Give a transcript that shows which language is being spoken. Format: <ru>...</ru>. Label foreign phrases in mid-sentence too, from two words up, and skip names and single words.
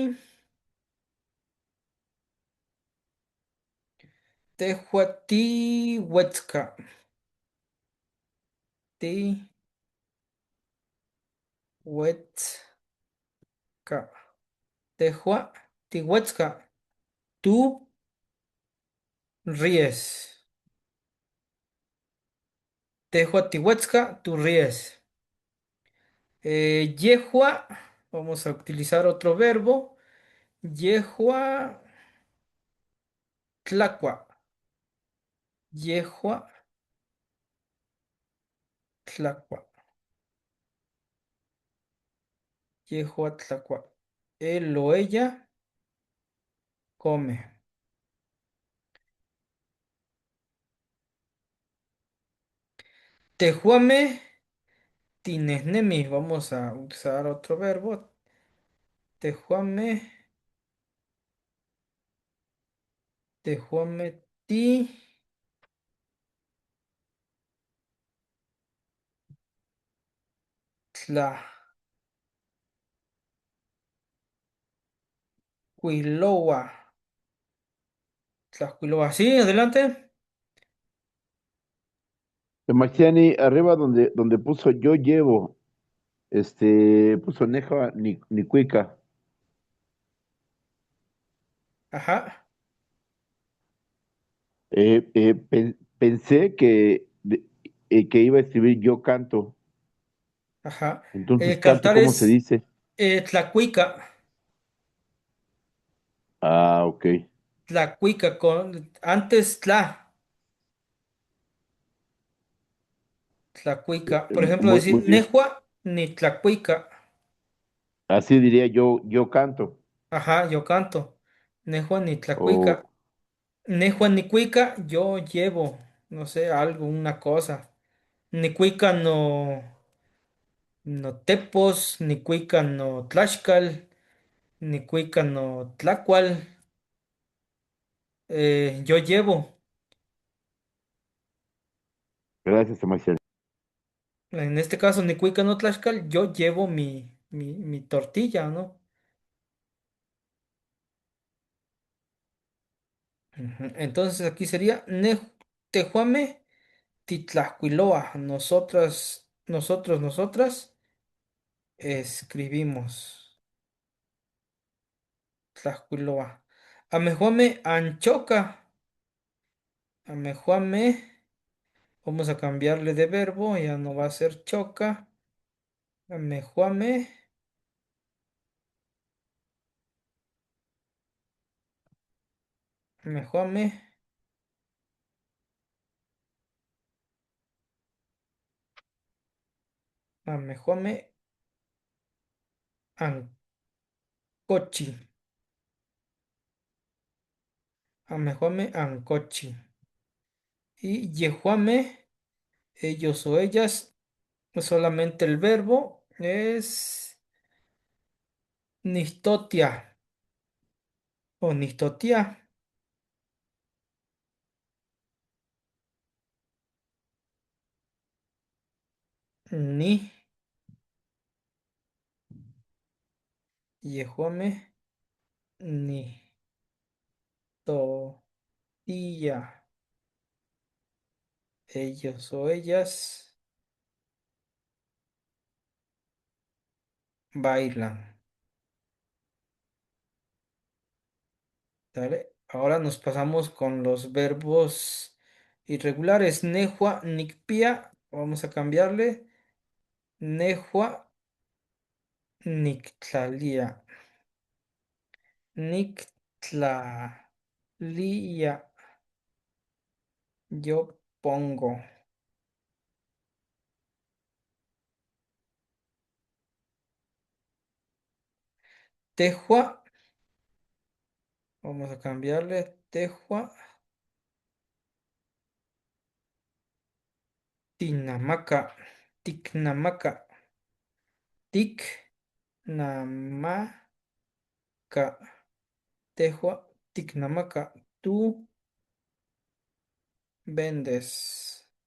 <nah>Tehuatihuetzca. Tihuetzca. Tehuatihuetzca.</nah> <es>Tú ríes.</es> <nah>Tehuatihuetzca,</nah> <es>tú ríes. Yehua, vamos a utilizar otro verbo.</es> <nah>Yehua tlacua. Yehua tlacua. Yehua tlacua.</nah> <es>Él o ella come.</es> <nah>Tehuame Tinesnemi,</nah> <es>vamos a usar otro verbo.</es> <nah>Tejuame, tejuame, ti, tla, huiloa, tlahuiloa.</nah> <es>Sí, adelante. Sebastiani, arriba donde puso yo llevo, puso</es> <nah>Neja ni Cuica.</nah> <es>Ajá, Pensé que iba a escribir yo canto. ajá. Entonces, canto, Cantar ¿cómo se es dice? tlacuica. Ah, ok. Tlacuica con antes tlacuica. Por ejemplo, Muy decir bien.</es> <nah>nejua ni tlacuica.</nah> <es>Así diría yo canto. Ajá, yo canto.</es> <nah>Nejua ni tlacuica.</nah> <es>O</es> <nah>Nejua ni cuica,</nah> <es>yo llevo, no sé, algo, una cosa.</es> <nah>Ni cuica no, no tepos, ni cuica no tlaxcal, ni cuica no tlacual.</nah> <es>Yo llevo. gracias, Sebastián. En este caso, ni cuica no tlaxcal, yo llevo mi tortilla, ¿no? Ujú. Entonces aquí sería</es> <nah>tejuame titlacuiloa.</nah> <es>Nosotras, nosotros, nosotras escribimos tlacuiloa.</es> <nah>Amejuame anchoca. Amejuame.</nah> <es>Vamos a cambiarle de verbo, ya no va a ser choca.</es> <nah>Amejuame. Amejuame. Amejuame ancochi. Amejuame ancochi.</nah> <es>Y yejuame, ellos o ellas, solamente el verbo es nistotia o nistotia.</es> <nah>Ni yejuame ni totilla.</nah> <es>Ellos o ellas bailan. ¿Sale? Ahora nos pasamos con los verbos irregulares.</es> <nah>Nejua, nicpia.</nah> <es>Vamos a cambiarle.</es> <nah>Nejua, nictlalia. Nictlalia.</nah> <es>Yo pongo. Tejua. Vamos a cambiarle.</es> <nah>Tejua. Tinamaca. Ticnamaca. Ticnamaca. Tejua. Ticnamaca.</nah> <es>Tú vendes.</es>